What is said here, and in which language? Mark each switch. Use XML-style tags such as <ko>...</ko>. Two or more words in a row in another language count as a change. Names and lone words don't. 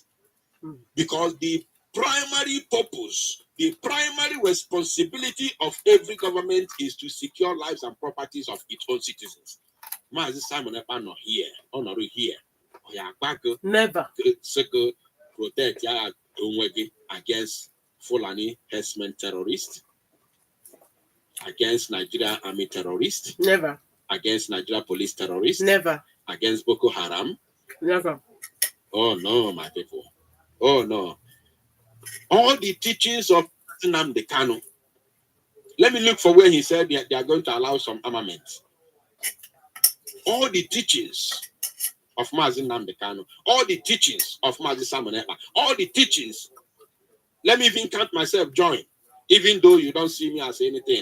<en>Because the primary purpose, the primary responsibility of every government is to secure lives and properties of its own citizens. Mazi Simon Ekpa not here, or not here. Never. Protect against Fulani herdsmen terrorists, against Nigeria army terrorists, never, against Nigeria police terrorists, never, against Boko Haram, never. Oh no, my people. Oh no. All the teachings of Nnamdi Kanu. Let me look for where he said they are going to allow some armaments. All the teachings of Mazi Nnamdi Kanu, all the teachings of Mazi Simon Ekpa, all the teachings. Let me even count myself join, even though you don't see me as anything.</en>